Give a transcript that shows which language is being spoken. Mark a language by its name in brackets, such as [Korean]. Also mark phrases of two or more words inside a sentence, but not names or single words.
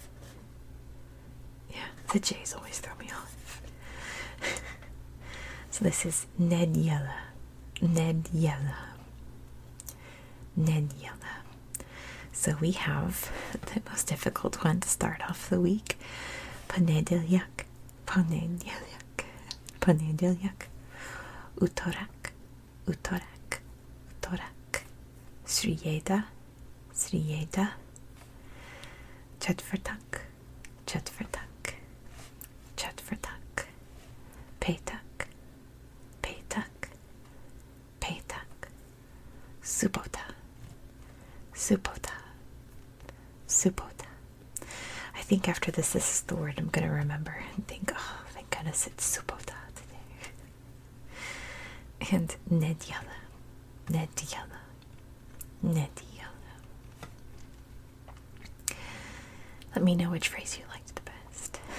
[English] Yeah, the J's always throw me off. So this is [Croatian] Nedjela. Nedjela. Nedjela. [English] So we have the most difficult one to start off the week. [Croatian] Ponedeljak. Ponedeljak. Ponedeljak. Utorak. Utorak. Utorak. Srijeda. Srijeda. Chetvertak. Chetvertak. Chetvertak. Petak. Petak. Petak. Subota. Subota. Subota. [English] I think after this is the word I'm going to remember and think, oh, thank goodness it's subota today. [Croatian] And Nedjela. Nedjela. Nedjela. [English] Let me know which phrase you liked the best.